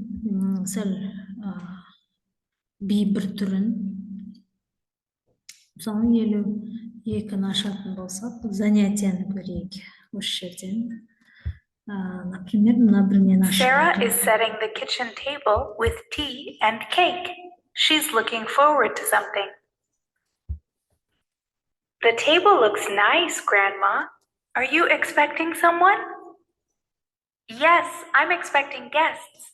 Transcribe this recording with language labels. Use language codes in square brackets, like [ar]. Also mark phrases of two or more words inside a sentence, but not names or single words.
[kk] Сәл бір түрін. Мысалы 52-ні ашатын болсақ, занятияны көрейік осы жерден. Например, мына бірінен ашып. [en] Sarah is setting the kitchen table with tea and cake. She's looking forward to something. The table looks nice, Grandma. Are you expecting someone? Yes, I'm expecting guests.